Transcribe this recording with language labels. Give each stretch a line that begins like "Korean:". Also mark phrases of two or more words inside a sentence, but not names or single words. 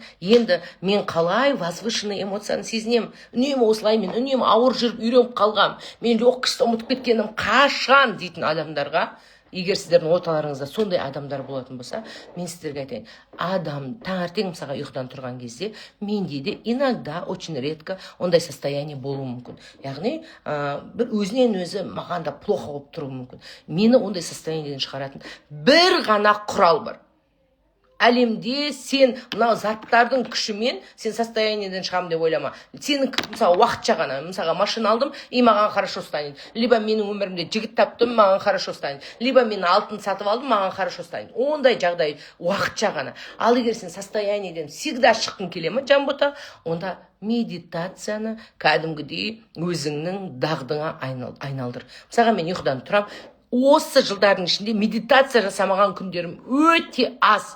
Kazakh: Енді мен қалай возвышенный эмоцияны сезінем? Үнемі осылай, мен үнемі ауыр жүріп үйреніп қалғам. Мен легкость ұмытып кеткенім қашан дейтін адамдарға, егер сіздердің орталарыңызда сондай адамдар болатын болса, мен сіздерге айтайын, адам таңертең мысалға ұйқыдан тұрған кезде менде де
Russian: иногда, очень редко
Kazakh: ондай состояние болуы мүмкін. Яғни, бір өзінен өзі маған да плохо болып тұруы мүмкін. Мені ондай состояниеден шығаратын бір ғана құрал бар. Әлемде сен мынау заттардың күшімен сен состояниеден шығам деп ойлама. Сенің мысалы уақытша ғана, мысалға машина алдым, и маған
Russian: хорошо станет.
Kazakh: Либо менің өмірімде жігіт таптым, маған
Russian: хорошо станет.
Kazakh: Либо мен алтын сатып алдым, маған
Russian: хорошо станет.
Kazakh: Ондай жағдай уақытша ғана. Ал егер сен состояниеден всегда шыққың келе ме, Жанбота, онда медитацияны кәдімгідей өзіңнің дағдыңа айналдыр. Мысалға мен ұйқыдан тұрам, осы жылдардың ішінде медитация жасамаған күндерім өте аз.